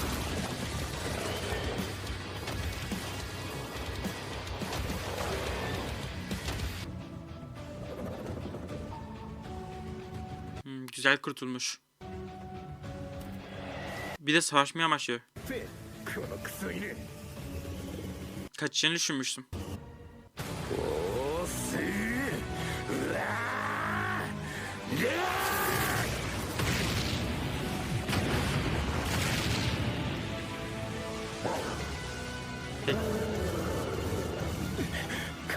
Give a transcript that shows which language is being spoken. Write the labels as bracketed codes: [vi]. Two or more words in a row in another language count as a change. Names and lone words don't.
[tr] Güzel kurtulmuş. Bir de savaşmaya başlıyor. [ja] このクソ犬。 [tr] Kaçacağını düşünmüştüm. おーすー。うわー。いやー。